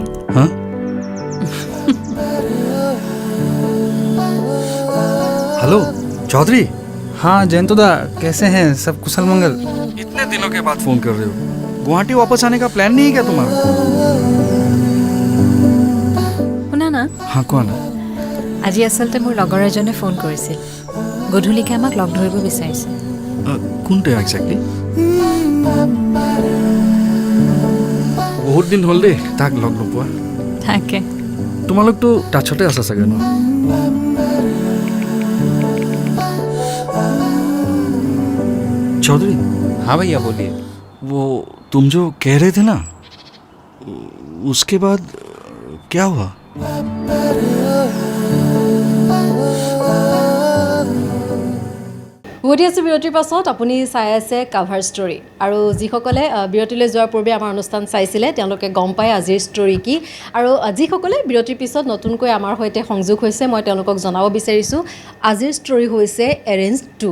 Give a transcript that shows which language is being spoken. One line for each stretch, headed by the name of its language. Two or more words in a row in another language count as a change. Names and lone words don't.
Hindi: হা? हेलो चौधरी। हाँ जयंत दा कैसे हैं, सब कुशल मंगल? इतने दिनों के बाद फ़ोन कर रहे हो। गुवाहाटी वापस आने का प्लान नहीं है क्या तुम्हारा?
Assamese: শুনা না, हाँ কোৱা না। আজি আচলতে মোৰ লগৰ এজনে ফোন কৰিছিল, গধূলিকৈ আমাক লগ ধৰিব বিচাৰিছে। কোনটো একজেক্টলি? বহুত দিন হ'ল দেই তাক লগ নোপোৱা। তাকে তোমালোকতো টাচতে আছা চাগে ন?
Hindi: चौधरी, हाँ भैया बोलिए। वो तुम जो कह रहे थे ना, उसके बाद क्या हुआ?
Assamese: উভতি আছোঁ বিৰতিৰ পাছত। আপুনি চাই আছে কাভাৰ ষ্টৰী, আৰু যিসকলে বিৰতিলৈ যোৱাৰ পূৰ্বে আমাৰ অনুষ্ঠান চাইছিলে তেওঁলোকে গম পায় আজিৰ ষ্টৰী কি। আৰু যিসকলে বিৰতিৰ পিছত নতুনকৈ আমাৰ সৈতে সংযোগ হৈছে, মই তেওঁলোকক জনাব বিচাৰিছোঁ আজিৰ ষ্টৰী হৈছে এৰেঞ্জ 2।